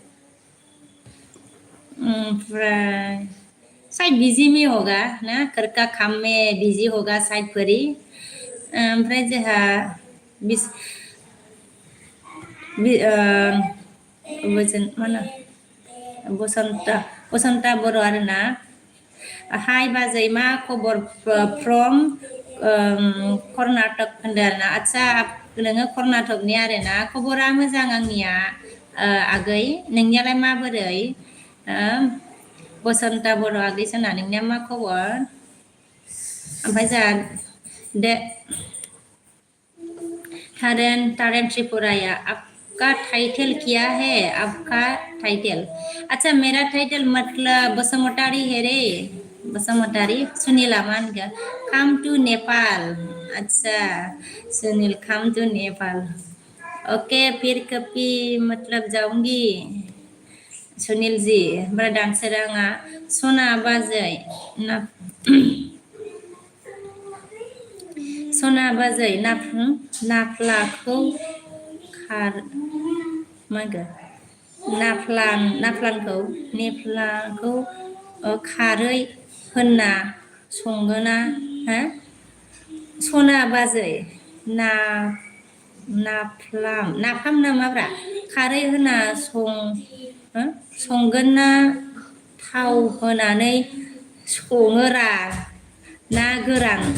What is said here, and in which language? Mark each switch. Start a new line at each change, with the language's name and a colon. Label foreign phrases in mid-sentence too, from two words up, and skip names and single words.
Hindi: शायद बिजी में होगा ना घर का काम में बिजी होगा शायद फरी
Bodo: ओमफ्राय जोंहा मा होनो बसन्ता बर' आरोना हाय बाजै मा खबर फ्रम कर्नाटक होनदों आरोना आदसा नोङो कर्नाटकनि आरोना खबरा मोजां आंनिया आगै नोंनियालाय माबोरै बसन्ता बर' आगै सना नोंनिया मा खबर ओमफ्राय जोंहा दे तारेन त्रिपुराया आपका
Hindi: टाइटल क्या है आपका टाइटल अच्छा मेरा टाइटल मतलब बसुमतारी है रे बसुमतारी सुनीला मान गया
English: come to Nepal
Hindi: अच्छा सुनील
English: come to Nepal
Hindi: ओके फिर कभी मतलब जाऊंगी सुनील जी बड़ा डांसर
Bodo: आंगा सना बाजै ना सना बाजै नाफ्लाखौ खार मा नाफ्लांखौ खारै होनना संगोना हा सना बाजै नाफाम नामाब्रा खारै होना संगोन ना थाव होनानै सङोरा ना गोरान